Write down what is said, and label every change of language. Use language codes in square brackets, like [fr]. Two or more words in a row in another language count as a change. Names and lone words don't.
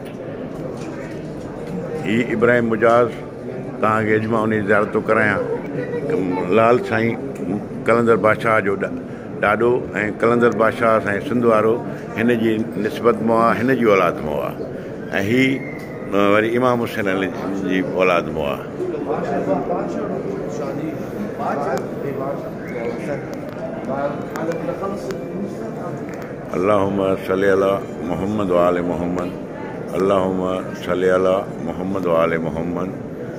[sd] हीअ इब्राहिम मुजाज़ तव्हांखे अॼु मां उन जी ज़ियारत थो करायां। लाल साईं कलंदर बादशाह जो ॾाॾो ऐं कलंदर बादशाह साईं सिंध वारो हिन जी निस्बत मां आहे, हिन जी औलाद मां आहे ऐं हीअ वरी इमाम हुसैन अली जी औलाद मां आहे। [ar] اللهم صل على محمد وآل محمد، اللهم صل على محمد وآل محمد.